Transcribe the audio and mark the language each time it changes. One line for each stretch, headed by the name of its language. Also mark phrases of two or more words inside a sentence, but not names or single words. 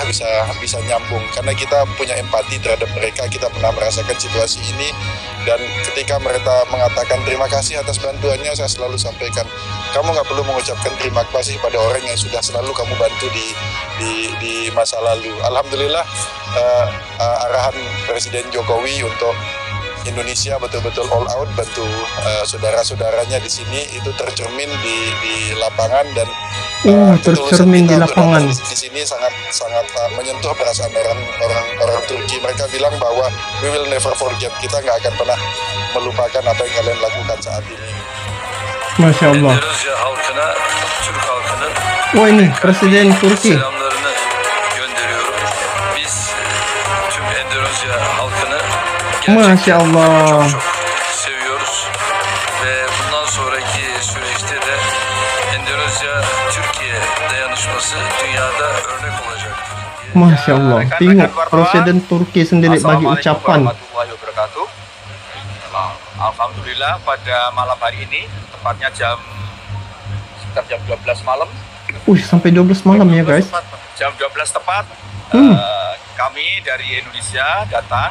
Indonesian: bisa nyambung karena kita punya empati terhadap mereka, kita pernah merasakan situasi ini dan ketika mereka mengatakan terima kasih atas bantuannya, saya selalu sampaikan kamu nggak perlu mengucapkan terima kasih pada orang yang sudah selalu kamu bantu di masa lalu. Alhamdulillah arahan Presiden Jokowi untuk Indonesia betul-betul
English: all out
Indonesian: bantu saudara-saudaranya di sini itu tercermin di lapangan dan tercermin di lapangan. Di sini sangat menyentuh perasaan orang Turki. Mereka bilang bahwa
English: we will never forget,
Indonesian: kita nggak akan pernah melupakan apa yang kalian lakukan saat ini.
Arabic: Masya Allah.
Turkish: Endonezya halkına, Türk halkının
Indonesian: Wah, ini Presiden Turki.
Turkish: selamlarını gönderiyorum. Biz tüm Endonezya halkını
Arabic: Masya Allah.
Turkish: çok seviyoruz ve bundan sonraki süreçte de Endonezya-Türkiye dayanışması dünyada örnek olacak.
Arabic: Masya Allah.
Indonesian: Tengok Presiden Turki sendiri bagi ucapan.
Arabic: ورحمة الله وبركاته.
Indonesian: Alhamdulillah pada malam hari ini tepatnya sekitar jam 12 malam. Sampai 12 malam ya guys. Jam 12 tepat kami dari Indonesia datang.